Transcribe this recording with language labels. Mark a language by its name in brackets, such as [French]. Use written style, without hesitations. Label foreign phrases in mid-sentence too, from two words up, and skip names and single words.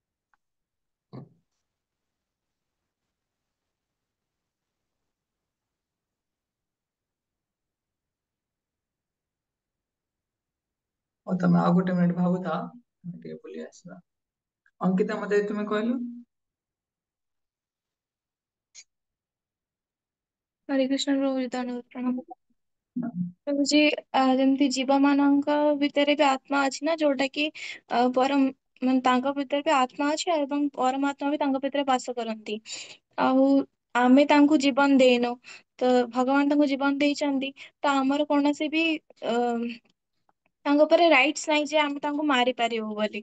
[Odia] ଓ ତମେ ଆଉ ଗୋଟେ ମିନିଟ ଭାବୁଥାଅ, ଆମେ ଟିକେ ବୁଲି ଆସିବା। ଅଙ୍କିତା ମତେ ତୁମେ କହିଲ? [Hindi] हरे कृष्ण प्रभु, दंडवत प्रणाम। [Odia] ହଉଛି ଯେମିତି ଜୀବ ମାନଙ୍କ ଭିତରେ ବି ଆତ୍ମା ଅଛି ନା, ଯୋଉଟା କି ମାନେ ତାଙ୍କ ଭିତରେ ବି ଆତ୍ମା ଅଛି ଏବଂ ପରମାତ୍ମା ବି ତାଙ୍କ ଭିତରେ ବାସ କରନ୍ତି। ଆଉ ଆମେ ତାଙ୍କୁ ଜୀବନ ଦେଇନୁ, ତ ଭଗବାନ ତାଙ୍କୁ ଜୀବନ ଦେଇଛନ୍ତି। ତ ଆମର କୌଣସି ବି ଅ ତାଙ୍କ ଉପରେ ରାଇଟ୍ସ ନାହିଁ ଯେ ଆମେ ତାଙ୍କୁ ମାରି ପାରିବୁ ବୋଲି।